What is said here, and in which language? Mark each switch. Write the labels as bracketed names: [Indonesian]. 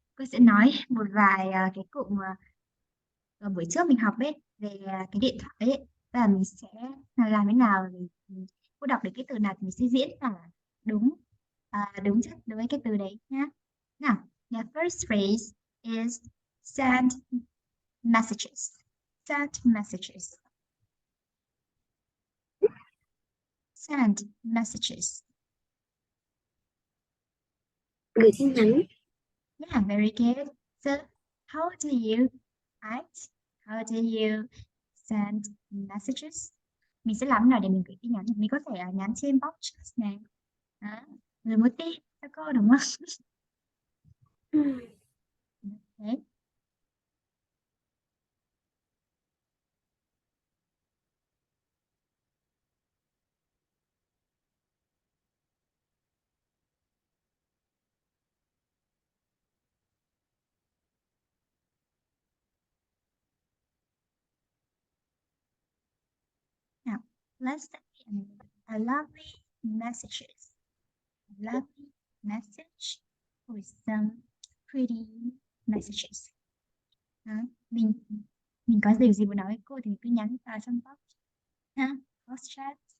[Vietnamese] Cô sẽ nói một vài cái cụm buổi trước mình học ấy về cái điện thoại ấy. Và mình sẽ làm thế nào để cô đọc được cái từ nào thì mình sẽ diễn là đúng đúng chắc đối với cái từ đấy nhá. [English] Nào, the first phrase is send messages. Send messages. Send messages. [Vietnamese] gửi tin nhắn, [English] Yeah, very good. So, how do you act? How do you send messages? [Vietnamese] Mình sẽ làm thế nào để mình gửi tin nhắn? Mình có thể nhắn trên box chat này. Đó. Rồi một tin cho cô đúng không? mm, [English] Okay. Now, let's send a lovely messages. A lovely message with some pretty messages. [Vietnamese] Đó. Mình có điều gì muốn nói với cô thì mình cứ nhắn vào trong box ha, box chat.